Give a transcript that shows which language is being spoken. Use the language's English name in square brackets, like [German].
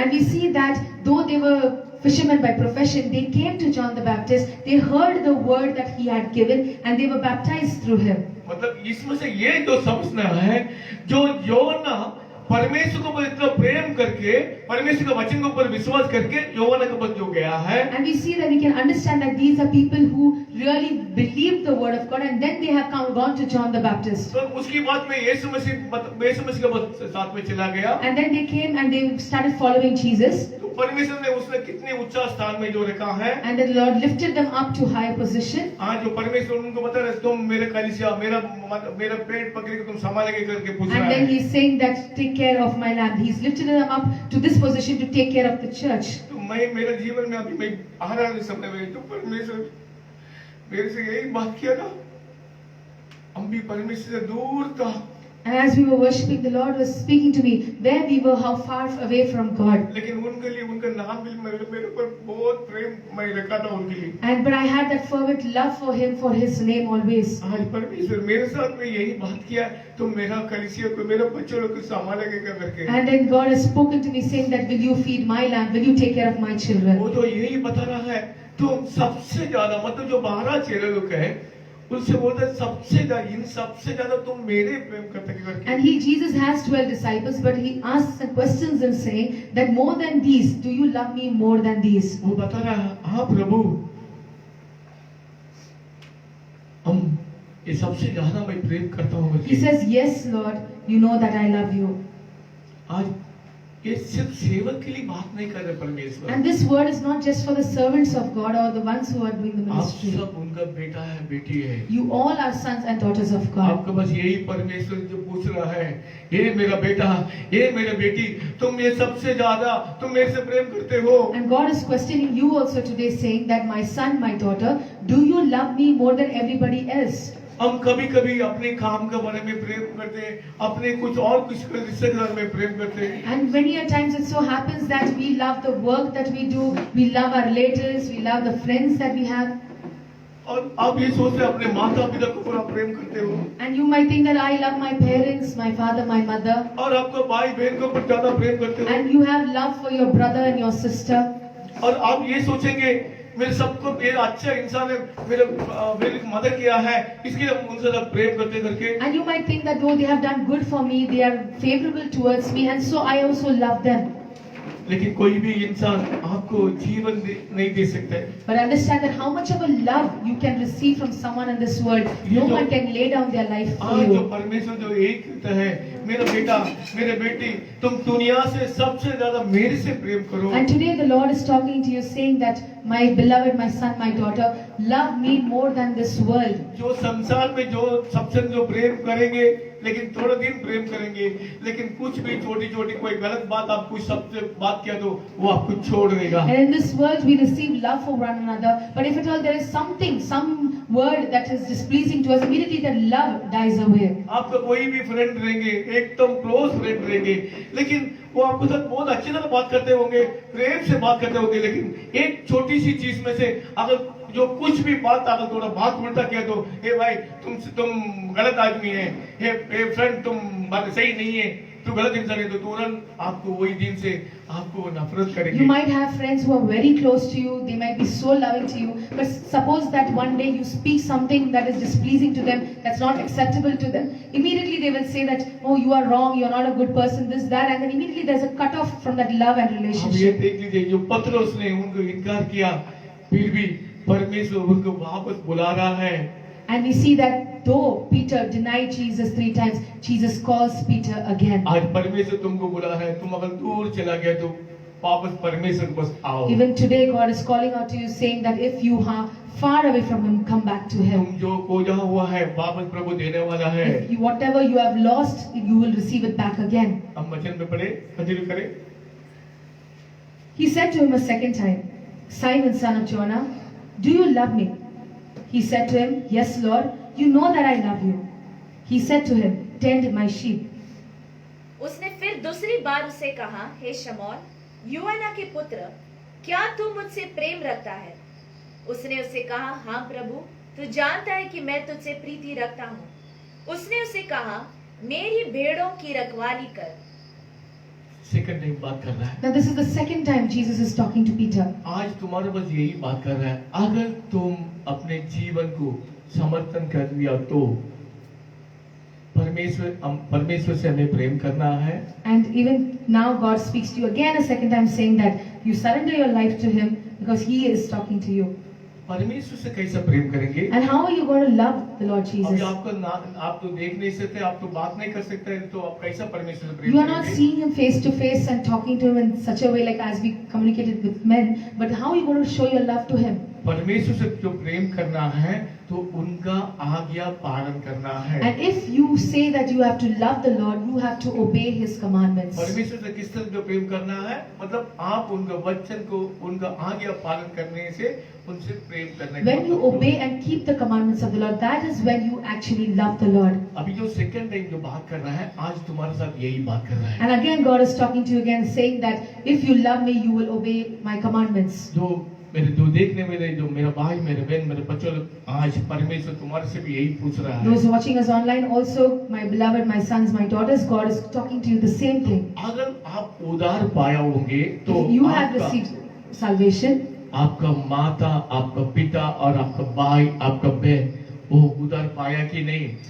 [English] And we see that though they were fishermen by profession, they came to John the Baptist, they heard the word that he had given, and they were baptized through him. [Hindi] मतलब इसमें से ये जो समझना है, जो यूहन्ना परमेश्वर को इतना प्रेम करके परमेश्वर के वचन के ऊपर विश्वास करके यौवना के पास जो गया है, [English] And we see that we can understand that these are people who really believed the word of God, and then they have gone to John the Baptist. [Hindi] तो उसकी बाद में यीशु मसीह के पास साथ में चला गया। [English] And then they came and they started following Jesus. [Hindi] तो परमेश्वर ने उसने कितने ऊंचा स्थान में जो रखा है। [English] And the Lord lifted them up to higher position. [Hindi] आज जो परमेश्वर उनको बता रहे, तुम मेरे कलीसिया, मेरा पेट पकड़ के तुम संभालेंगे करके पूछ रहा [English] And then [Hindi] है। [English] he's saying that take care of my lamb. He's lifted them up to this position to take care of the church. [Hindi] तो मैं मेरे जीवन में अभी मैं आ रहा है समय में, तो परमेश्वर मेरे से यही बात किया था, हम भी परमेश्वर से दूर था। [English] And as we were worshiping, the Lord was speaking to me where we were, how far away from God. [Hindi] लेकिन उनके लिए उनका नाम भी मेरे ऊपर बहुत प्रेम मैं रखा था उनके लिए। [English] And but I had that fervent love for him, for his name always. [Hindi] आज परमेश्वर मेरे साथ में यही बात किया, तुम मेरा कलीसिया को, मेरे बच्चों को संभालेंगे क्या करके। [English] And then God has spoken to me saying that will you feed my lamb, will you take care of my children. [Hindi] वो तो यही बता रहा है, तुम सबसे ज्यादा मतलब जो 12 चेले लोग हैं, उनसे बोलते हैं सबसे ज्यादा, इन सबसे ज्यादा तुम मेरे प्रेम करते करके। [English] And Jesus has 12 disciples, but he asks and questions them saying that more than these, do you love me more than these? [Hindi] वो बता रहा है, हाँ प्रभु, हम ये सबसे ज्यादा मैं प्रेम करता हूँ। [English] He says, yes Lord, you know that I love you. [Hindi] आज ये सिर्फ सेवक के लिए बात नहीं कर रहे परमेश्वर। [English] And this word is not just for the servants of God or the ones who are doing the [Hindi] आप [English] ministry. [Hindi] सब उनका बेटा है, बेटी है। [English] You all are sons and daughters of God. [Hindi] आपको बस यही परमेश्वर जो पूछ रहा है, ये मेरा बेटा, ये मेरे बेटी, तुम ये सबसे ज्यादा तुम मेरे से प्रेम करते हो। [English] And God is questioning you also today saying that my son, my daughter, do you love me more than everybody else? [Hindi] हम कभी कभी अपने काम के बारे में प्रेम करते हैं, अपने कुछ और कुछ रिश्तेदार में प्रेम करते हैं। [English] And many a times it so happens that we love the work that we do, we love our relatives, we love the friends that we have. [Hindi] और आप ये सोचते हैं अपने माता पिता को पूरा प्रेम करते हो, [English] And you might think that I love my parents, my father, my mother. [Hindi] और आपको भाई बहन को ऊपर ज्यादा प्रेम करते हो, [English] And you have love for your brother and your sister. [Hindi] और आप ये सोचेंगे मेरे सबको ये अच्छा इंसान है, मेरी मदद किया है, इसके लिए हम उनसे ज्यादा प्रेम करते करके। [English] And you might think that though they have done good for me, they are favorable towards me, and so I also love them. [Hindi] लेकिन कोई भी इंसान आपको जीवन नहीं दे सकता है। [English] But understand that how much of a love you can receive from someone in this world, no one can lay down their life for [Hindi] आज जो [English] you. [Hindi] परमेश्वर जो एक कहता है, मेरा बेटा, मेरे बेटी, तुम दुनिया से सबसे ज्यादा मेरे से प्रेम करो। [English] And today the Lord is talking to you saying that my beloved, my son, my daughter, love me more than this world. [Hindi] जो संसार में जो सबसे जो प्रेम करेंगे, लेकिन थोड़ा दिन प्रेम करेंगे, लेकिन कुछ भी छोटी छोटी कोई गलत बात आप कुछ सबसे बात किया तो वो आपको छोड़ देगा। [English] And in this world we receive love for one another, but if at all there is something, some word that is displeasing to us, immediately that love dies away. [Hindi] आपका कोई भी फ्रेंड रहेंगे, एकदम क्लोज फ्रेंड रहेंगे, लेकिन वो आपके साथ बहुत अच्छी तरह बात करते होंगे, प्रेम से बात करते होंगे, लेकिन एक छोटी सी चीज में से अगर जो कुछ भी बात अगर थोड़ा बात उल्टा किया तो हे भाई तुम गलत आदमी है, हे फ्रेंड तुम बात सही नहीं है, तू गलत इंसान है, तो तुरंत आपको वही दिन से आपको नफरत करेंगे। [English] You might have friends who are very close to you, they might be so loving to you, but suppose that one day you speak something that is displeasing to them, that's not acceptable to them, immediately they will say that, oh you are wrong, you are not a good person, this, that, and then immediately there's a cut off from that love and [Hindi] अब ये [English] relationship. [Hindi] देख लीजिए, जो पतरस ने उनको इनकार किया, फिर भी परमेश्वर उनको वापस बुला रहा है। [English] And we see that though Peter denied Jesus 3 times, Jesus calls Peter again. [Hindi] आज परमेश्वर तुमको बुला रहा है, तुम अगर दूर चला गया तो वापस परमेश्वर के पास आओ। [English] Even today God is calling out to you saying that if you are far away from Him, come back to Him. [Hindi] तुम जो खोजा हुआ है वापस प्रभु देने वाला है। [English] If you, whatever you have lost, you will receive it back again. [Hindi] हम वचन में पढ़े, कंटिन्यू करें। [English] He said to him a second time, Simon, son of Jonah, do you love me? He said to him, yes, Lord, you know that I love you. He said to him, tend my sheep. [Hindi] उसने फिर दूसरी बार उसे कहा, हे शमौन, यूहन्ना के पुत्र, क्या तू मुझसे प्रेम रखता है? उसने उसे कहा, हाँ प्रभु, तू जानता है कि मैं तुझसे प्रीति रखता हूँ। उसने उसे कहा, मेरी भेड़ों की रखवाली कर। सेकंड टाइम बात कर रहा है। [English] Now this is the second time Jesus is talking to Peter. [Hindi] आज तुम्हारे पास यही बात कर रहा है, अगर तुम अपने जीवन को समर्थन कर दिया तो परमेश्वर से हमें प्रेम करना है। [English] And even now God speaks to you again a second time saying that you surrender your life to Him because He is talking to you. [Hindi] परमेश्वर से कैसे प्रेम करेंगे? [English] And how are you going to love the Lord [Hindi] अभी [English] Jesus? [Hindi] आप तो देख नहीं सकते, आप तो बात नहीं कर सकते, तो आप कैसा परमेश्वर से प्रेम [English] You are not [Hindi] करेंगे? [English] seeing Him face to face and talking to Him in such a way like as we communicated with men, but how are you going to show your love to Him? [Hindi] परमेश्वर से जो प्रेम करना है तो उनका आज्ञा पालन करना है। [English] And if you say that you have to love the Lord, you have to obey His commandments. [Hindi] परमेश्वर से किस तरह जो प्रेम करना है, मतलब आप उनका वचन को, उनका आज्ञा पालन करने से उनसे प्रेम करने का [English] When you [Hindi] मतलब [English] obey and keep the commandments of the Lord, that is when you actually love the Lord. [Hindi] अभी जो सेकंड टाइम जो बात कर रहा है, आज तुम्हारे साथ यही बात कर रहा है। [English] And again God is talking to you again saying that if you love me, you will obey my commandments. [Hindi] जो मेरे जो देखने में जो मेरा भाई, मेरे बहन, मेरे बच्चों, आज परमेश्वर तुम्हारे से भी यही पूछ रहा है। [English] Those watching us online also, my beloved, my sons, my daughters, God is talking to you the same thing. [Hindi] अगर आप उद्धार पाया होंगे तो [English] If you have [Hindi] आपका [English] received salvation, [Hindi] आपका माता, आपका पिता और आपका भाई, आपका बहन वो उद्धार पाया कि नहीं?